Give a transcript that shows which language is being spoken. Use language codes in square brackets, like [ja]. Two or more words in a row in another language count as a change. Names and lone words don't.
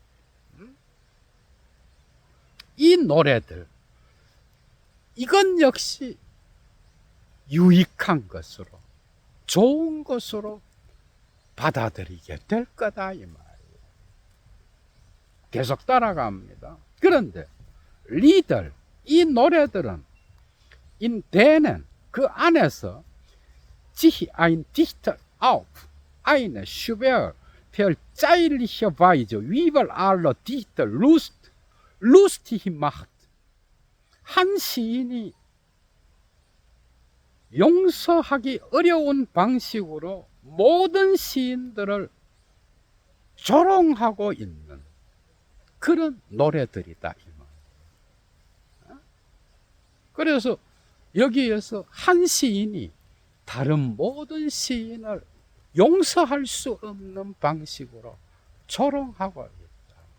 [ko] 이 노래들, 이건 역시 유익한 것으로, 좋은 것으로 받아들이게 될 거다, 이 말이에요. 계속 따라갑니다. 그런데 리들, 이 노래들은 [de] in denen, [ko] 그 안에서 [de] sich ein Dichter auf eine schwer verzeihliche Weise über alle Dichter lustig macht. [ko] 한 시인이 용서하기 어려운 방식으로 모든 시인들을 조롱하고 있는 그런 노래들이다. 그래서 여기에서 한 시인이 다른 모든 시인을 용서할 수 없는 방식으로 조롱하고 있다.